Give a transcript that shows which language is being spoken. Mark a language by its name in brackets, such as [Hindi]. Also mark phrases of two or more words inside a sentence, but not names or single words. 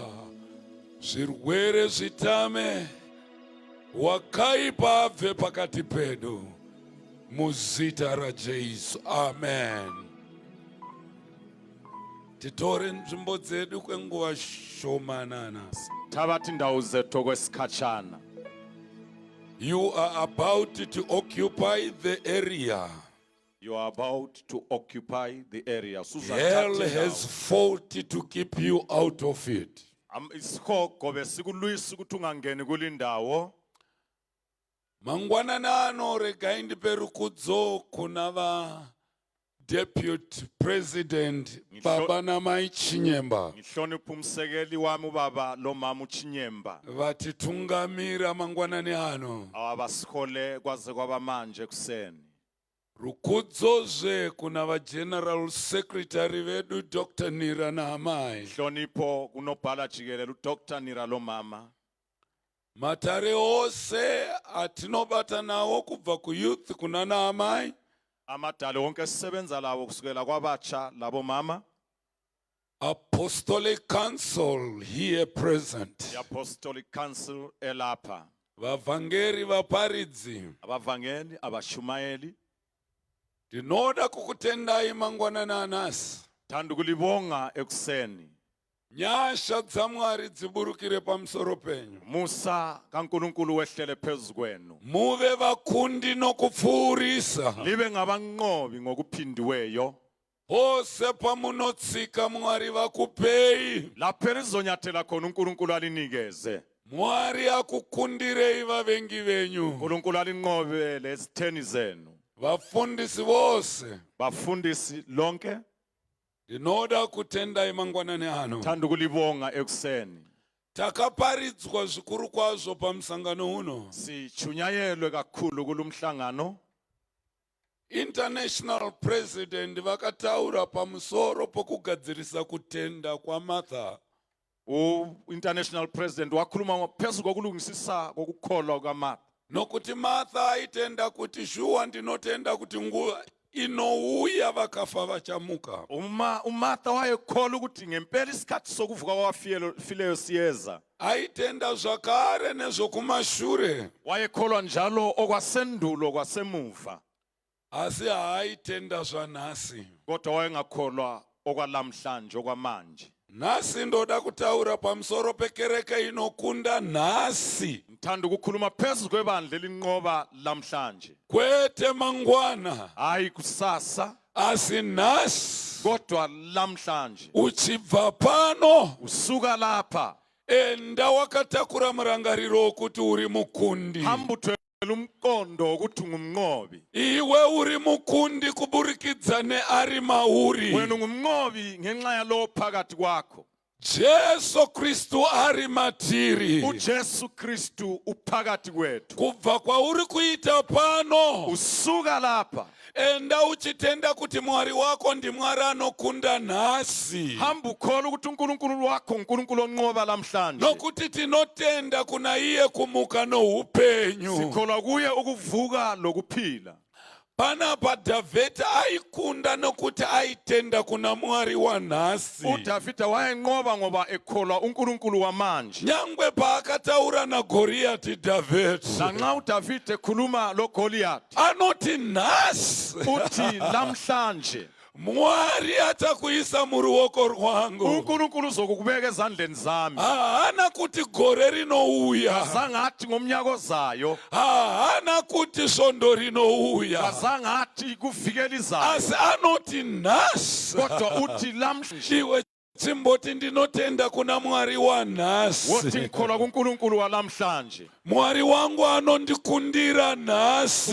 [Shona] Zvirwere zvitame, wakaipa abve pakati pedu. Muzita raJesu. Amen. Titore nzvimbo dzedu kwenguva shomanana. [North Ndebele] Thabatha indawo zethu kwesikhatshana. [English] You are about to occupy the area. You are about to occupy the area. Hell has fought to keep you out of it. [North Ndebele] Isihogo besikulwisa ukuthi ungangeni kulindawo. [Shona] Mangwanana ano regai ndipe rukudzo kuna va [English] Deputy President [Shona] Baba Namai Chinyemba. [North Ndebele] Ngihlonipha umsekeli wami ubaba lo mama uChinyemba. [Shona] Vatitungamira mangwanani ano. [North Ndebele] Abasikhole kwaze kwaba manje kuseni. [Shona] Rukudzo zve kuna va [English] General Secretary [Shona] vedu Dr. Nira Nahamai. [North Ndebele] Nhlonipho kunobhala jikelele uDr. Nira lo mama. [Shona] Matare ose atinobata nawo kubva ku-youth kuna Nahamai. [North Ndebele] Amadala wonke sisebenza lawo kusukela kwabatsha labo mama. [English] Apostolic Council here present. [North Ndebele] The Apostolic Council elapha. [Shona] Vavhangeri vaparidzi. [North Ndebele] Abavangeli, abashumayeli. [Shona] Ndinoda kukutendai mangwanana anasi. [North Ndebele] Thanda ukulibonga ekuseni. [Shona] Nyasha dzaMwari dziburukire pamusoro penyu. [North Ndebele] Musa kaNkulunkulu wehlele phezu kwenu. [Shona] Muve vakundi nokupfuurisa. [North Ndebele] Libe ngabanqobi ngokuphindiweyo. [Shona] Pose pamunotsika Mwari vakupei. [North Ndebele] Lapho elizonyathela khona uNkulunkulu alinikeze. [Shona] Mwari akukundirei vavengi venyu. [North Ndebele] uNkulunkulu alinqobele ezitheni zenu. [Shona] Vafundisi vose. [North Ndebele] Bafundisi lonke. [Shona] Ndinoda kutendai mangwanani ano. [North Ndebele] Thanda ukulibonga ekuseni. [Shona] Takaparidzwa zvikuru kwazvo pamusangano uno. [North Ndebele] Sichunyayelwe kakhulu kulumhlangano. [English] International President [Shona] vakataura pamusoro pokugadzirisa kutenda kwa Martha. [English] International President [North Ndebele] wakhuluma phezu kokulungisisa kokukholwa kwaMartha. [Shona] Nokuti Martha aitenda kuti shuwa ndinotenda kuti nguva inouya vakafa vachamuka. [North Ndebele] uMartha wayekholwa ukuthi ngempela isikhathi sokuvuka kwabafileyo siyeza. [Shona] Aitenda zvakare nezvokumashure. [North Ndebele] Wayekholwa njalo okwasendulo kwasemuva. [Shona] Asi haitenda zvanhasi. [North Ndebele] Kodwa wayengakholwa okwalamhlanje okwamanje. [Shona] Nhasi ndoda kutaura pamusoro pekereke inokunda nhasi. [North Ndebele] Ngithanda ukukhuluma phezu kwebandla elinqoba lamhlanje. [Shona] Kwete mangwana. [North Ndebele] Hayi kusasa. [Shona] Asi nhasi. [North Ndebele] Kodwa lamhlanje. [Shona] Uchibva pano. [North Ndebele] Usuka lapha. [Shona] Enda wakatakura murangariro wokuti uri mukundi. [North Ndebele] Umqondo ukuthi ngumnqobi. [Shona] Iwe uri mukundi kuburikidza neari mauri. [North Ndebele] Wena ungumnqobi ngenxa yalo phakathi kwakho. [Shona] Jesu Kristu ari matiri. [North Ndebele] uJesu Kristu uphakathi kwethu. [Shona] Kubva kwauri kuita pano. [North Ndebele] Usuka lapha. [Shona] Enda uchitenda kuti Mwari wako ndi Mwari anokunda nhasi. [North Ndebele] Hamba ukholwa ukuthi uNkulunkulu wakho uNkulunkulu onqoba lamhlanje. [Shona] Nokuti tinotenda kuna iye kumuka noupenyu. [North Ndebele] Sikholwa kuye ukuvuka lokuphila. [Shona] Panapa Davhidhi aikunda nokuti aitenda kuna Mwari wanhasi. [North Ndebele] uDavida wayenqoba ngoba ekholwa uNkulunkulu wamanje. [Shona] Nyangwe paakataura naGoriati Davhidhi. [North Ndebele] Lanxa uDavida ekhuluma loGoliath [Shona] Anoti nhasi. [North Ndebele] uthi lamhlanje [Shona] Mwari atakuisa muruoko rwangu. [North Ndebele] uNkulunkulu uzokubeka ezandleni zami. [Shona] Haana kuti gore rinouya. [North Ndebele] Kazangathi ngomnyaka ozayo, [Shona] Haana kuti svondo rinouya. [North Ndebele] kazangathi kuvikela izayo, [Shona] Asi anoti nhasi. [North Ndebele] kodwa uthi lamhlanje. [Shona] Iwe chimboti ndinotenda kuna Mwari wanhasi. [North Ndebele] Wothi ngikholwa kuNkulunkulu walamhlanje. [Shona] Mwari wangu anondikundira nhasi.